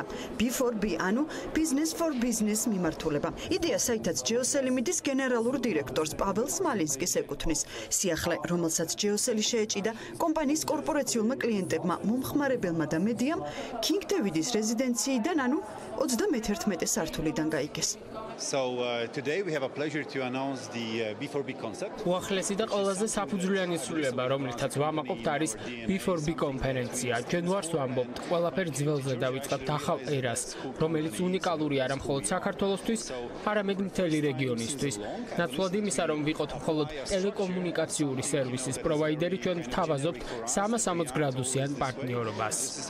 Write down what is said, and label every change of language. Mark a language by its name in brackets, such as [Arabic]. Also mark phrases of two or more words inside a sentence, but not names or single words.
[Georgian] B4B, ანუ [English] Business for Business [Georgian] მიმართულება. იდეა საითაც ჯეოსელი მიდის გენერალურ დირექტორს პაվել სმალინსკის ეკუთვნის. სიახლე, რომელსაც ჯეოსელი შეეჭიდა კომპანიის კორპორაციულმა კლიენტებმა, მომხმარებელმა და მედიამ, King David-ის რეზიდენციიდან, ანუ 31 სართულიდან გაიგეს. [English] So today we have a pleasure to announce the B4B concept. [Georgian] უახლესი და ყველაზე საფუძვლიანი სრულება, რომლითაც ვამაყობთ, არის B4B კონფერენცია. ჩვენ ვარს ვამბობთ, ყველაფერ ძველზე დავიწყებთ ახალ ერას, რომელიც უნიკალური არა მხოლოდ საქართველოსთვის, არამედ მთელი რეგიონისთვის. ნაცვლად იმისა, რომ ვიყოთ მხოლოდ ტელეკომუნიკაციური სერვისის პროვაიდერი, ჩვენ ვთავაზობთ 360 გრადუსიან პარტნიორობას.